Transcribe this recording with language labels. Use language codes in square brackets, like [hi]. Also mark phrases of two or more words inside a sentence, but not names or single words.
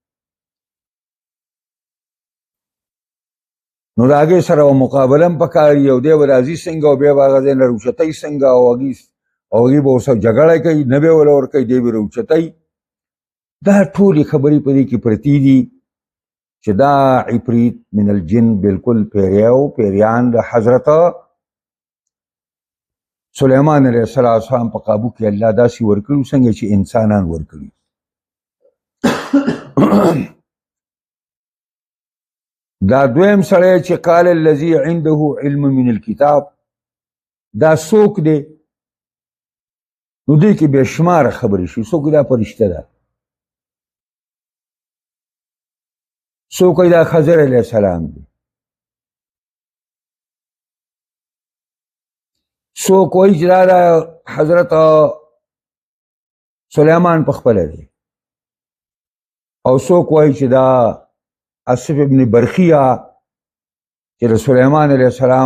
[ps] نو د هغې سره به مقابله هم پکار وي، او دی به راځي څنګه او بیا به هغه ځای نه راوچتی څنګه، او هغې به ورسره جګړه کوي، نه به یې وله ورکوي، دی به راوچتی. دا ټولې خبرې په دې کې پرتې دي چې دا [ar] عفریت من الجن [ps] بالکل پیریان د حضرت سلیمان [ar] علیه السلام [ps] په قابو کې الله داسې ورکړي څنګه چې انسانان ورکړي. دا دویم سړی چې [ar] قال الذي عنده علم من الكتاب، [ps] دا څوک دی؟ نو دې کې بې شماره خبرې شي. څوک دا فرشته ده؟ څوک دا خضر [ar] علیه السلام [ps] دی؟ څوک وایي چې دا حضرت سلیمان په خپله دی، او څوک وایي چې دا آصف ابن برخیه چې د سلیمان [ar] علیه السلام